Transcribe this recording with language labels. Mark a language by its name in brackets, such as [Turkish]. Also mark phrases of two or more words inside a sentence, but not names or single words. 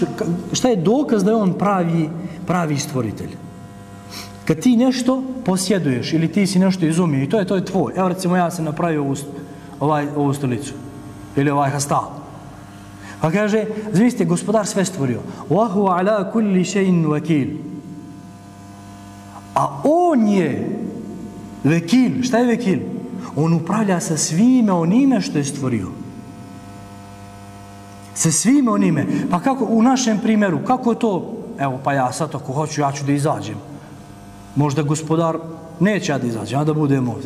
[Bosnian] Šta je dokaz da je on pravi stvoritelj? Kad ti nešto posjeduješ ili ti si nešto izumio i to je tvoj. Evo recimo ja sam napravio ovu stolicu ili ovaj hastal. Pa kaže, zamislite, gospodar sve stvorio. [Arabic] وهو على كل شيء وكيل. [Bosnian] A on je vekil. Šta je vekil? On upravlja sa svime onime što je stvorio. Sa svime onime. Pa kako u našem primjeru, kako to, evo pa ja sad ako hoću, ja ću da izađem. Možda gospodar neće ja da izađem, ja da budem ovdje.